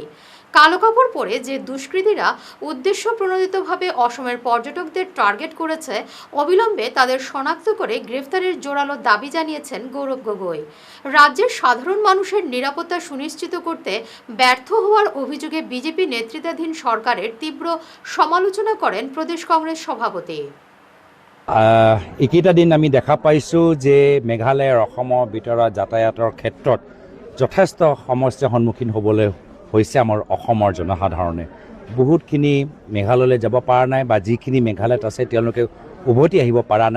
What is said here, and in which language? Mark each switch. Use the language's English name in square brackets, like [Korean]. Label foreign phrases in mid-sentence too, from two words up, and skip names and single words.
[Bangla] কালো কাপড় পরে যে দুষ্কৃতীরা উদ্দেশ্য প্রণোদিতভাবে অসমের পর্যটকদের টার্গেট করেছে, অবিলম্বে তাদের শনাক্ত করে গ্রেফতারের জোরালো দাবি জানিয়েছেন গৌরব গগৈ। রাজ্যের সাধারণ মানুষের নিরাপত্তা সুনিশ্চিত করতে ব্যর্থ হওয়ার অভিযোগে বিজেপি নেতৃত্বাধীন সরকারের তীব্র সমালোচনা করেন প্ৰদেশ কংগ্ৰেছ সভাপতি। [Assamese] এইকেইটা দিন আমি দেখা পাইছোঁ যে মেঘালয়ৰ অসমৰ ভিতৰত যাতায়াতৰ ক্ষেত্ৰত যথেষ্ট সমস্যাৰ সন্মুখীন হ'বলৈ হৈছে আমাৰ অসমৰ জনসাধাৰণে। বহুতখিনি মেঘালয়লৈ যাব পৰা নাই বা যিখিনি মেঘালয়ত আছে তেওঁলোকে উভতি আহিব পৰা নাই।